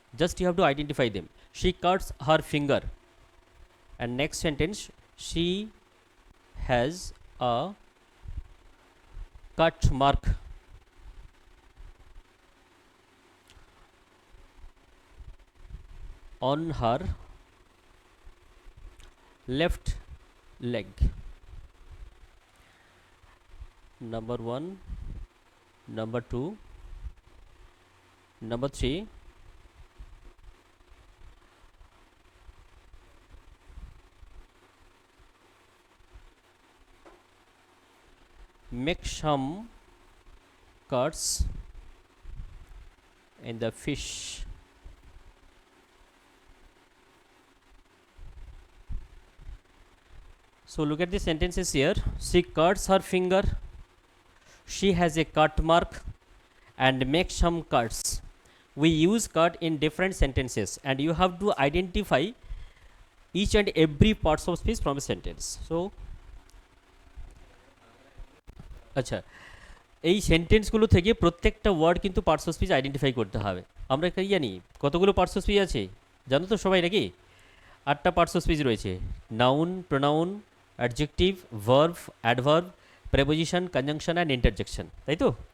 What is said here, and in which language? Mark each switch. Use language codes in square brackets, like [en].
[en] Just you have to identify them. She cuts her finger. And next sentence, she has a cut mark on her left leg. Number 1, number 2, number 3, make some cuts in the fish. So look at the sentences here. She cuts her finger, she has a cut mark, and make some cuts. We use cut in different sentences, and you have to identify each and every parts of speech from a sentence. [bn] So আচ্ছা, এই সেন্টেন্সগুলো থেকে প্রত্যেকটা word কিন্তু parts of speech identify করতে হবে। আমরা কি জানি কতগুলো পার্টস অফ স্পিচ আছে? জানো তো সবাই নাকি? 8টা পার্টস অফ স্পিচ রয়েছে। Noun, pronoun, adjective, verb, adverb, preposition, conjunction and interjection, তাই তো?